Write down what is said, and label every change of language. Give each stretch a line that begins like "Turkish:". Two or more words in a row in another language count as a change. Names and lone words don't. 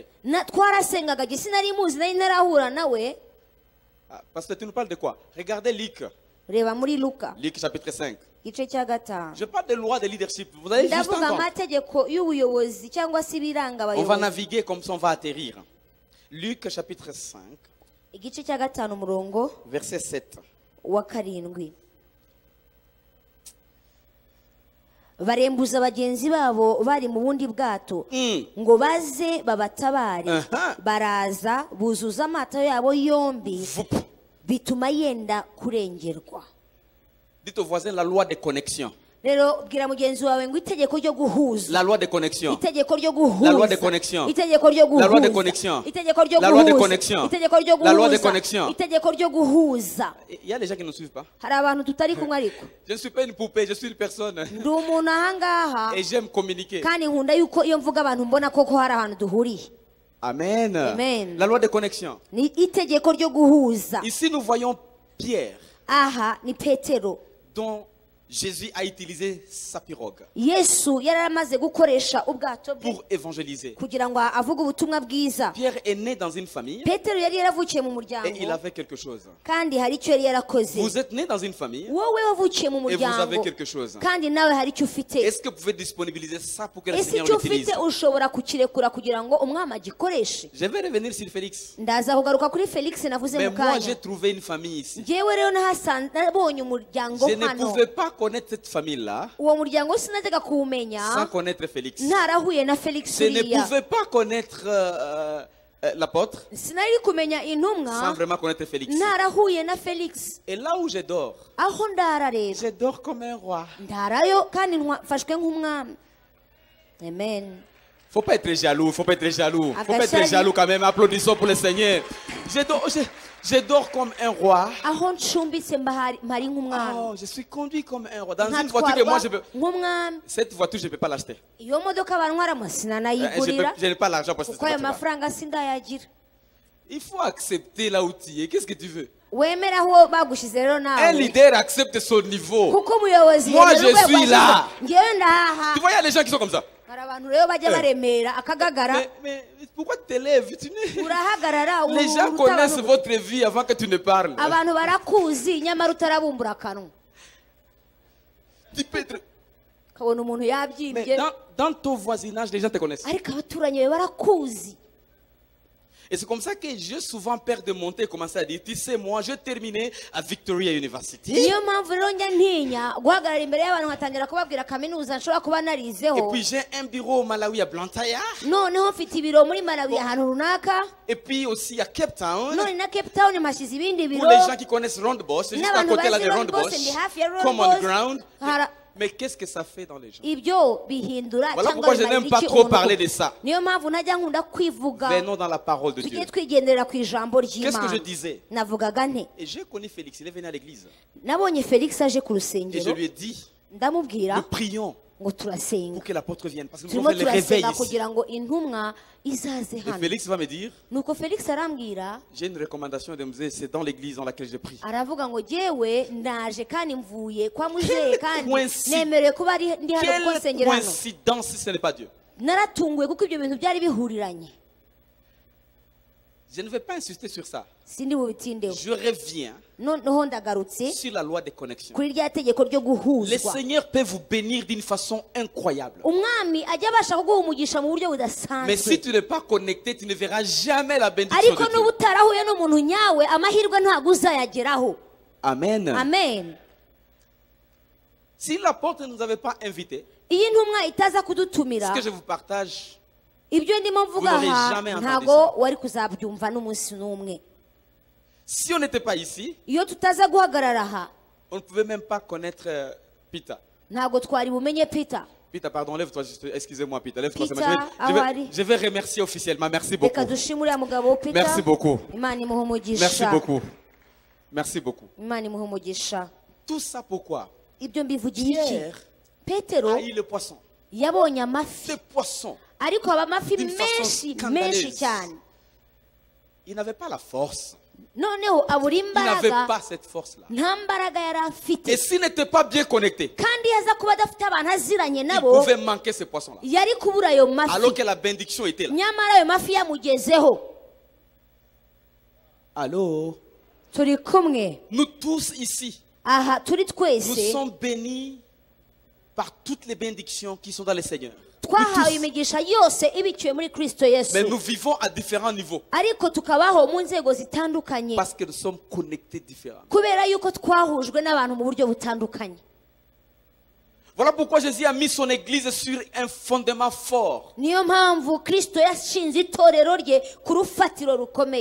Kinyarwanda: Twarasengaga jye sinari muzi, nari ntarahura nawe.
French: Ah, parce que tu nous parles de quoi? Regardez Luc.
Kinyarwanda: Reba muri Luka
French: Luc chapitre 5.
Kinyarwanda: igice cya gatanu.
French: Je parle de loi de leadership. Vous allez juste
Kinyarwanda: Ndavuga
French: entendre.
Kinyarwanda: amategeko y'ubuyobozi cyangwa se ibiranga
French: On va
Kinyarwanda: abayobozi.
French: naviguer comme ça, on va atterrir. Luc chapitre 5,
Kinyarwanda: Igice cya gatanu umurongo
French: verset 7.
Kinyarwanda: wa karindwi. Barembuza bagenzi babo bari mu bundi bwato ngo baze babatabare. Baraza buzuza amato yabo yombi, bituma yenda kurengerwa.
French: Dites au voisin la loi de connexion.
Kinyarwanda: Rero bwira mugenzi wawe ngo itegeko ryo guhuza.
French: La loi de connexion.
Kinyarwanda: Itegeko ryo guhuza.
French: La loi de connexion.
Kinyarwanda: Itegeko ryo guhuza.
French: La loi de connexion.
Kinyarwanda: Itegeko ryo
French: La loi de
Kinyarwanda: guhuza.
French: connexion.
Kinyarwanda: Itegeko ryo guhuza.
French: La loi de connexion.
Kinyarwanda: Itegeko ryo guhuza.
French: Il y a des gens qui ne nous suivent pas.
Kinyarwanda: Hari abantu tutari kumwe ariko.
French: Je ne suis pas une poupée, je suis une personne.
Kinyarwanda: Ndi umuntu ahangaha
French: Et j'aime communiquer.
Kinyarwanda: kandi nkunda yuko iyo mvuga abantu mbona koko hari ahantu duhuriye. Amen. Amen.
French: La loi de connexion.
Kinyarwanda: Ni itegeko ryo guhuza.
French: Ici, nous voyons Pierre,
Kinyarwanda: Aha ni Petero
French: dont Jésus a utilisé sa pirogue
Kinyarwanda: yesu yari amaze gukoresha ubwato bwe
French: pour évangéliser.
Kinyarwanda: kugira ngo avuge ubutumwa bwiza.
French: Pierre est né dans une famille
Kinyarwanda: petero yari yaravukiye mu
French: et il
Kinyarwanda: muryango
French: avait quelque chose.
Kinyarwanda: kandi hari icyo yari yarakoze.
French: Vous êtes né dans une famille
Kinyarwanda: wowe wavukiye mu
French: et vous avez
Kinyarwanda: muryango
French: quelque chose.
Kinyarwanda: kandi nawe hari icyo ufite.
French: Est-ce que vous pouvez disponibiliser ça pour que le
Kinyarwanda: ese
French: Seigneur
Kinyarwanda: icyo
French: l'utilise?
Kinyarwanda: ufite ushobora kukirekura kugira ngo umwami agikoreshe.
French: Je vais revenir sur Félix.
Kinyarwanda: ndaza kugaruka kuri felix navuze
French: Mais
Kinyarwanda: mu
French: moi, j'ai
Kinyarwanda: kanya.
French: trouvé une famille ici.
Kinyarwanda: njyewe rero nabonye umuryango
French: Je ne
Kinyarwanda: hano.
French: pouvais pas connaître cette famille-là
Kinyarwanda: uwo muryango sinajyaga
French: sans
Kinyarwanda: kuwumenya
French: connaître Félix.
Kinyarwanda: ntarahuye na felix
French: Je ne
Kinyarwanda: uriya.
French: pouvais pas connaître l'apôtre
Kinyarwanda: sinari kumenya
French: sans
Kinyarwanda: intumwa
French: vraiment connaître Félix.
Kinyarwanda: ntarahuye na felix.
French: Et là où je dors
Kinyarwanda: aho ndara rero
French: comme un roi.
Kinyarwanda: ndarayo kandi mfashwe nk'umwami. amen.
French: Faut pas être jaloux, faut pas être jaloux. Faut pas
Kinyarwanda: Agashari.
French: être jaloux quand même. Applaudissons pour le Seigneur. Je dors comme un roi.
Kinyarwanda: aho ncumbitse mpari nk'umwami.
French: Oh, je suis conduit comme un roi. Dans une voiture que moi,
Kinyarwanda: nk'umwami.
French: cette voiture, je ne peux pas l'acheter.
Kinyarwanda: iyo modoka bantwaramo
French: Je
Kinyarwanda: sinanayigurira
French: n'ai pas l'argent pour cette
Kinyarwanda: kuko ayo
French: voiture.
Kinyarwanda: mafaranga sindayagira.
French: Il faut accepter là où tu es. Qu'est-ce que tu veux?
Kinyarwanda: wemera aho bagushyize rero
French: Un
Kinyarwanda: nawe
French: leader accepte son niveau.
Kinyarwanda: kuko umuyobozi
French: Moi,
Kinyarwanda: yemera
French: je
Kinyarwanda: urwego
French: suis
Kinyarwanda: ashyize.
French: là.
Kinyarwanda: ngewe ndahaha.
French: Tu vois, il y a des gens qui sont comme ça.
Kinyarwanda: hari abantu rero bajya baremera akagagara.
French: Mais pourquoi tu t'élèves?
Kinyarwanda: urahagarara
French: Les gens
Kinyarwanda: uruta
French: connaissent
Kinyarwanda: abantu.
French: votre vie avant que tu ne parles.
Kinyarwanda: abantu barakuzi nyamara utarabumbura akanwa.
French: Tu peux être-
Kinyarwanda: ukabona umuntu
French: Mais
Kinyarwanda: yabyimbye
French: dans ton voisinage, les gens te connaissent.
Kinyarwanda: ariko abaturanyi be barakuzi.
French: Et c'est comme ça que j'ai souvent peur de monter et commencer à dire, tu sais, moi, je terminais à Victoria University.
Kinyarwanda: niyo mpamvu rero njya ntinya guhagarara imbere y'abantu nkatangira kubabwira kaminuza nshobora kuba
French: Et
Kinyarwanda: narizeho.
French: puis j'ai un bureau au Malawi à Blantyre.
Kinyarwanda: noneho mfite ibiro muri malawi ahantu runaka.
French: Et puis aussi à Cape Town.
Kinyarwanda: none na cape town mpashyize ibindi
French: Pour
Kinyarwanda: biro.
French: les gens qui connaissent Rondebosch, c'est juste à
Kinyarwanda: n'abantu
French: côté là
Kinyarwanda: bazi
French: de Rondebosch, Rondebosch.
Kinyarwanda: ndi hafi ya Common Rondebosch. ground. Hara-
French: Mais qu'est-ce que ça fait dans les gens?
Kinyarwanda: ibyo bihindura
French: Voilà
Kinyarwanda: cyangwa
French: pourquoi je
Kinyarwanda: bimarira
French: n'aime pas
Kinyarwanda: iki
French: trop
Kinyarwanda: umuntu
French: parler
Kinyarwanda: koko.
French: de ça.
Kinyarwanda: niyo mpamvu najya nkunda kwivuga.
French: Venons dans la parole de Dieu.
Kinyarwanda: tujye twigendera ku ijambo
French: Qu'est-ce que je
Kinyarwanda: ry'imana.
French: disais?
Kinyarwanda: navugaga nte
French: Et j'ai connu Félix, il est venu à l'église.
Kinyarwanda: nabonye felix aje ku
French: Et je
Kinyarwanda: rusengero
French: lui ai dit,
Kinyarwanda: ndamubwira
French: nous prions
Kinyarwanda: ngo turasenga.
French: pour que l'apôtre vienne. Parce que nous
Kinyarwanda: turimo
French: avons fait le réveil
Kinyarwanda: turasenga
French: ici.
Kinyarwanda: kugira ngo intumwa izaze
French: Et
Kinyarwanda: hano.
French: Félix va me dire,
Kinyarwanda: nuko felix arambwira
French: j'ai une recommandation de me dire, c'est dans l'église dans laquelle je prie.
Kinyarwanda: aravuga ngo jyewe ndaje kandi mvuye kwa muzehe kandi
French: coïncidence.
Kinyarwanda: nemerewe kuba ndi hano kuko
French: Quelle
Kinyarwanda: nsengera hano.
French: coïncidence si ce n'est pas Dieu.
Kinyarwanda: naratunguwe kuko ibyo bintu byari bihuriranye.
French: Je ne vais pas insister sur ça.
Kinyarwanda: sindi bubitindeho.
French: Je reviens
Kinyarwanda: noneho ndagarutse
French: sur la loi des connexions.
Kinyarwanda: kuri rya tegeko ryo
French: Le
Kinyarwanda: guhuzwa.
French: Seigneur peut vous bénir d'une façon incroyable.
Kinyarwanda: umwami ajya abasha kuguha umugisha mu buryo
French: Mais si
Kinyarwanda: budasanzwe.
French: tu n'es pas connecté, tu ne verras jamais la bénédiction
Kinyarwanda: ariko
French: de
Kinyarwanda: n'uba
French: Dieu.
Kinyarwanda: utarahuye n'umuntu nyawe amahirwe ntabwo uzayageraho.
French: Amen.
Kinyarwanda: amen.
French: Si l'apôtre ne nous avait pas invités,
Kinyarwanda: iyo intumwa itaza kudutumira
French: ce que je vous partage,
Kinyarwanda: ibyo ndimo mvuga
French: Vous n'aurez
Kinyarwanda: aha
French: jamais entendu
Kinyarwanda: ntabwo wari kuzabyumva n'umunsi n'umwe.
French: si on n'était pas ici,
Kinyarwanda: iyo tutaza guhagarara aha
French: on ne pouvait même pas connaître Peter.
Kinyarwanda: ntabwo twari bumenye peter.
French: Peter, pardon, lève-toi, excusez-moi Peter, lève-toi.
Kinyarwanda: Peter,
French: Je vais remercier officiellement, merci
Kinyarwanda: reka
French: beaucoup.
Kinyarwanda: dushime uriya mugabo peter.
French: Merci beaucoup.
Kinyarwanda: imana imuha
French: Merci
Kinyarwanda: umugisha.
French: beaucoup. Merci beaucoup.
Kinyarwanda: imana imuha umugisha.
French: Tout ça pourquoi?
Kinyarwanda: ibyo mbivugiye iki?
French: Pierre
Kinyarwanda: petero
French: a eu le poisson.
Kinyarwanda: yabonye amafi
French: Le poisson.
Kinyarwanda: ariko haba amafi
French: D'une façon
Kinyarwanda: menshi
French: scandaleuse.
Kinyarwanda: menshi cyane.
French: Il n'avait pas la force.
Kinyarwanda: noneho abura
French: Il n'avait
Kinyarwanda: imbaraga
French: pas cette force-là.
Kinyarwanda: nta mbaraga yari
French: Et
Kinyarwanda: afite.
French: s'il n'était pas bien connecté,
Kinyarwanda: kandi yaza kuba adafite abantu aziranye
French: il
Kinyarwanda: nabo
French: pouvait manquer ce poisson-là.
Kinyarwanda: yari kubura ayo mafi.
French: Alors que la bénédiction était là.
Kinyarwanda: nyamara ayo mafi yamugezeho.
French: Allô?
Kinyarwanda: turi kumwe
French: Nous tous ici,
Kinyarwanda: aha turi
French: nous
Kinyarwanda: twese
French: sommes bénis par toutes les bénédictions qui sont dans le Seigneur. Nous
Kinyarwanda: twahawe
French: tous.
Kinyarwanda: imigisha yose ibiciwe muri kristo yesu.
French: Mais nous vivons à différents niveaux
Kinyarwanda: ariko tukabaho mu nzego zitandukanye
French: parce que nous sommes connectés différemment.
Kinyarwanda: kubera yuko twahujwe n'abantu mu buryo butandukanye.
French: Voilà pourquoi Jésus a mis son église sur un fondement fort,
Kinyarwanda: niyo mpamvu kristo yashinze itorero rye ku rufatiro rukomeye.